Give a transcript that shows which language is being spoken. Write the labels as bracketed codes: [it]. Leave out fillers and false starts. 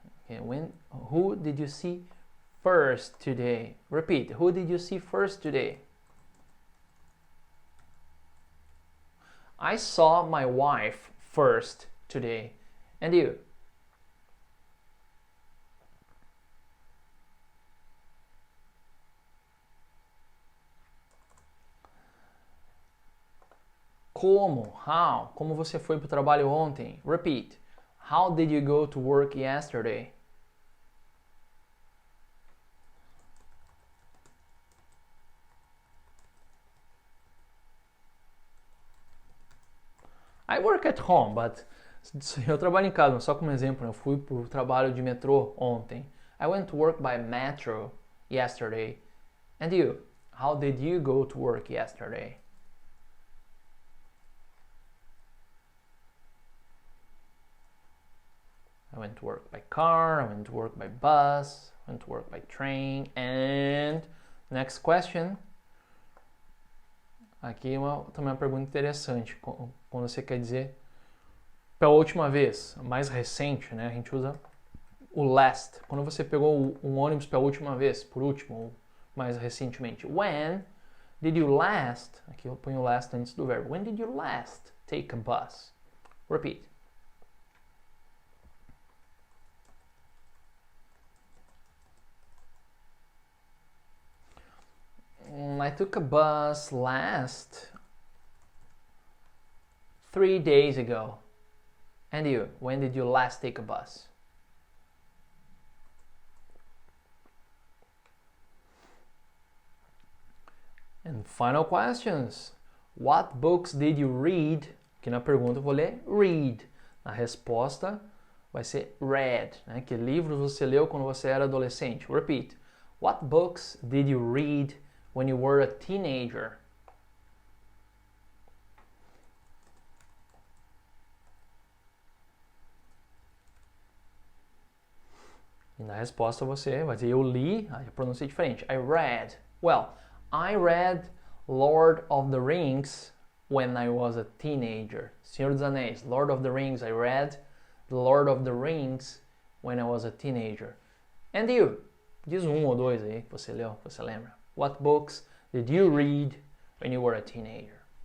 [en] Okay, who did you see first today? Repeat. Who did you see first today? I saw my wife first today. And you? [pt] Como? [en] How? [pt] Como você foi para o trabalho ontem? [en] Repeat. How did you go to work yesterday? I work at home, but [pt] eu trabalho em casa, só como exemplo, eu fui para o trabalho de metrô ontem. [en] I went to work by metro yesterday. And you? How did you go to work yesterday? I went to work by car, I went to work by bus, I went to work by train, and next question. [pt] Aqui também uma pergunta interessante, quando você quer dizer pela última vez, mais recente, né? A gente usa o last. Quando você pegou um ônibus pela última vez, por último, ou mais recentemente. [en] When did you last, [pt] aqui eu ponho o last antes do verbo. [en] When did you last take a bus? Repeat. I took a bus last 3 days ago. And you, when did you last take a bus? And final questions. What books did you read? [pt] Aqui na pergunta eu vou ler read. Na resposta vai ser read, né? Que livros você leu quando você era adolescente? [en] Repeat. What books did you read when you were a teenager? [pt] E na resposta você vai dizer eu li, a pronúncia é diferente. [en] I read. Well, I read Lord of the Rings when I was a teenager. Senhor dos Anéis, Lord of the Rings. I read The Lord of the Rings when I was a teenager. And you? [pt] Diz um ou dois aí que você leu, que você lembra. [en] What books did you read when you were a teenager?